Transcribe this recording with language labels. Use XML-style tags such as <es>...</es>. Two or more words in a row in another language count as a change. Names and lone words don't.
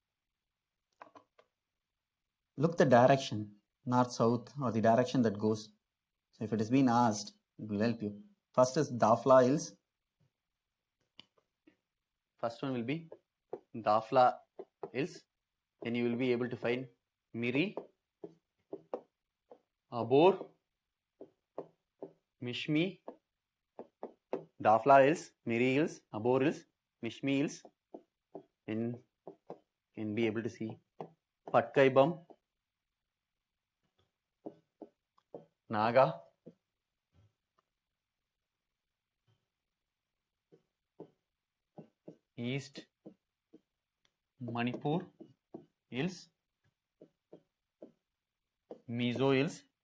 <en>Look the direction, north, south, or the direction that goes. So if it has been asked, it will help you. First is Dafla Hills. First one will be Dafla Hills. Then you will be able to find Miri, Abor, Mishmi, Dafla Hills, Miri Hills, Abor Hills, Mishmi Hills. Then you can be able to see Patkaibam, Naga, East Manipur Hills, Mizo Hills.</en>